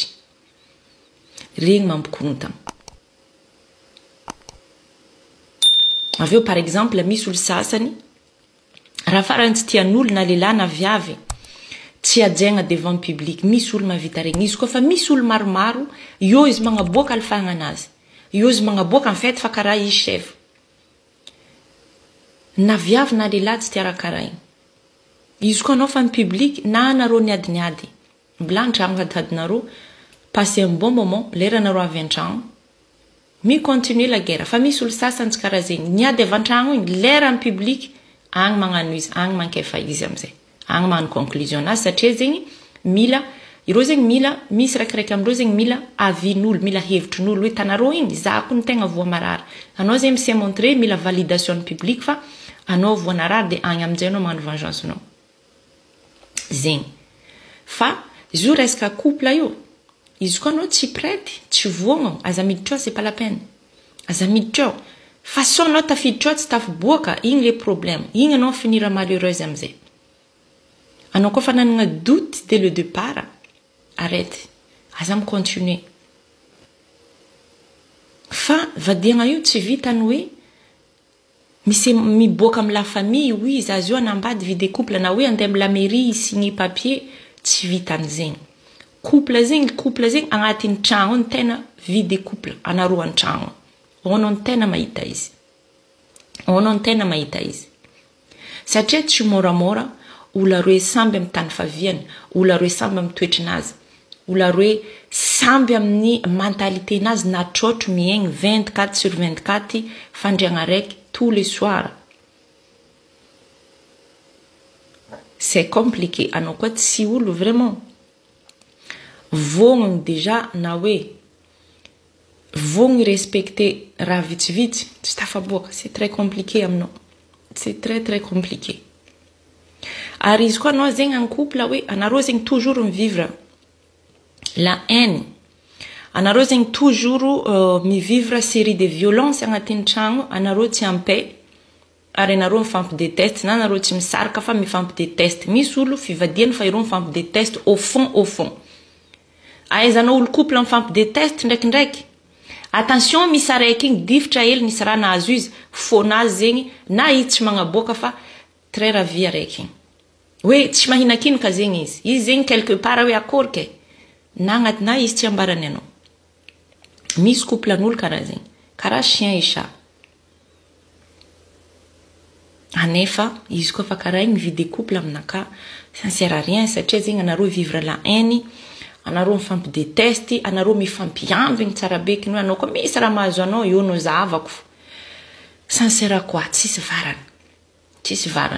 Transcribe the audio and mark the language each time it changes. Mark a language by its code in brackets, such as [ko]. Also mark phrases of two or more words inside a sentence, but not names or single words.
[mg] Regny mampakorontagna. Aveo [fr] par exemple [mg] misy olo sasany raha farany tsy tian'olo na lehilahy na viavy tsy ajaigna [fr] devant public. [mg] Misy olo mavita regny. Izy koa fa misy olo maromaro, io izy magnaboaka alifahagna anazy. Io izy magnaboaka [fr] en fait [mg] fa karaha izy chef. Na viavy na lehilahy tsy tia raha karaha igny. Izy koa anao fa amin'ny public na anareo niadiniady. Mbola an-tragno hadihadinareo, [fr] passez un bon moment, [mg] lera anareo avy an-tragno. [fr] Mi continue la guerre. [mg] Fa misy olo sasany tsy karaha zegny. Niady avy an-tragno igny, lera amin'ny public, agny magnano izy, agny mankefa izy amizay. Agny magnano conclusion azy satria zegny mila, ireo zegny mila, misy raikiraiky amindreo zegny mila avin'olo, mila hevitrin'olo hoe tanareo igny, zako ny tegna voa marary. Anao zegny mse montré mila [fr] validation public [mg] fa anao voa narary de agny amizay anao magnano vengeance anao. Zegny. Fa izy io resaka couple io. Izy koa anao tsy prety, tsy voagno, aza miditra ao, [fr] c'est pas la peine. [mg] Aza miditra ao. Fa so anao tafiditra ao tsy tafiboaka, igny le problème. Igny anao finira malheureuse amizay. Anao koa fa nanagna [fr] doute dès le départ, arrête. [mg] Aza mi continuer. Fa vadiagna io tsy vitany hoe misy miboaka amin'ny [fr] la famille, [mg] oui, zazo anambady [fr] vie de couple [mg] na hoe andeha amin'ny [fr] la mairie signer papier, [mg] tsy vitany zegny. Couple zegny agnatin'ny tragno ny tena [fr] vie de couple [mg] anareo an-tragno. Ono ny tena mahita izy. Ono ny tena mahita izy. Satria tsy moramora olo roe samby amin'ny tany faviany, olo roe samby amin'ny toetrinazy, olo roe samby amin'ny mentalité nazy natrotro miaigny 24/24 fandriagna raiky [fr] tous les soirs. C'est compliqué. [mg] Anao koa tsy olo vraiment vognogno déjà na hoe vognogno respecter raha vitsivitsy tsy tafaboaka. [fr] C'est très compliqué aminao. C'est très compliqué. [mg] Ary izy koa anao zegny [fr] en couple [mg] hoe anareo zegny [fr] toujours mivivre la haine. [mg] Anareo zegny [fr] toujours mivivre série de violence [mg] agnatin'ny tragno, anareo tsy [fr] en paix. [mg] Ary anareo mifampideteste, na anareo tsy misaraka fa mifampideteste. Misy olo fivadiany fa ireo mifampideteste au fond. Ahaizanao olo couple mifampideteste ndraikindraiky. Attention, misy araiky igny difitra hely nisy raha nahazo izy, fônazy zegny na izy tsy magnaboaka fa [fr] très ravi [mg] araiky igny. Hoe tsy mahinankino ka zegny izy. Izy zegny [fr] quelque part [mg] hoe akory ke. Na izy tsy ambarany anao. Misy couple an'olo karaha zegny. [fr] Karaha chien et chat. [mg] Anefa, izy koa fa karaha igny [fr] vie de couple [mg] aminaka, [fr] ça ne sert à rien [mg] satria zegny anareo [fr] vivre la haine, [mg] anareo mifampideteste, anareo mifampiambigny tsara beky anao koa misy raha mahazo anao io no zavako. [fr] Ça ne sert à quoi? [mg] Tsisy varana.